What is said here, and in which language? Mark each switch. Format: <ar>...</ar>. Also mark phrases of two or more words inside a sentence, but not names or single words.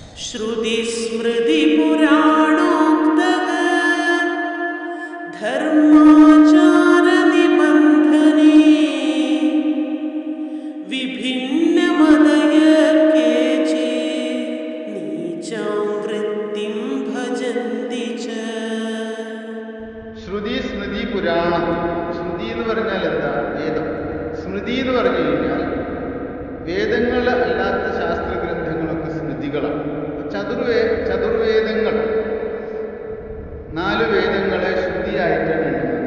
<sa>श्रुतिस्मृतिपुराणोक्तः धर्माचारनिबन्धने विभिन्नमतय केचित् नीचां वृत्तिं भजन्ति च.</sa> <ml>ശ്രുതി സ്മൃതി പുരാണം. ശ്രുതി എന്ന് പറഞ്ഞാൽ എന്താ? വേദം. സ്മൃതി എന്ന് പറഞ്ഞു കഴിഞ്ഞാൽ വേദങ്ങൾ അല്ലാത്ത ശാസ്ത്രഗ്രന്ഥങ്ങളൊക്കെ സ്മൃതികളാണ്. ചതുർവേദങ്ങൾ, 4 വേദങ്ങളെ ശ്രുതിയായിട്ടാണ് എണ്ണുന്നത്.</ml>